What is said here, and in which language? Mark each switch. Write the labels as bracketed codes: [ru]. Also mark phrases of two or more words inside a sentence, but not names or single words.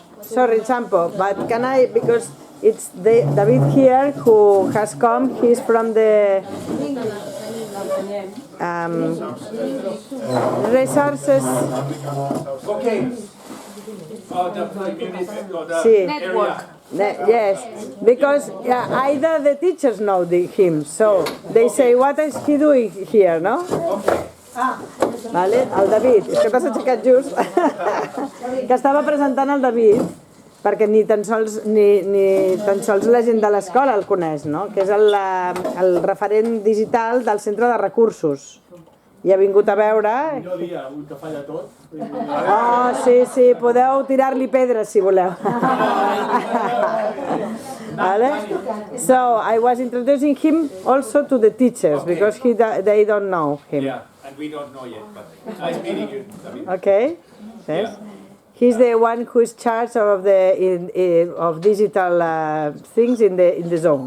[en] Sorry, Sampo, but can I, because it's David here who has come, he's from the resources. Okay. The community, or the Network. Yes, because either the teachers know him, so they say, what is he doing here, no? [ca] Vale, el David, és que t'has aixecat just, que estava presentant el David, perquè ni tan sols la gent de l'escola el coneix, no? Que és el referent digital del centre de recursos. I ha vingut a veure... Millor dia, un que falla tot. Oh, sí, podeu tirar-li pedres si voleu. Vale? [en] So, I was introducing him also to the teachers, because they don't know him. Yeah, and we don't know yet, but nice meeting you, David. Okay. Yes. He's the one who is charged of of digital things in the zone.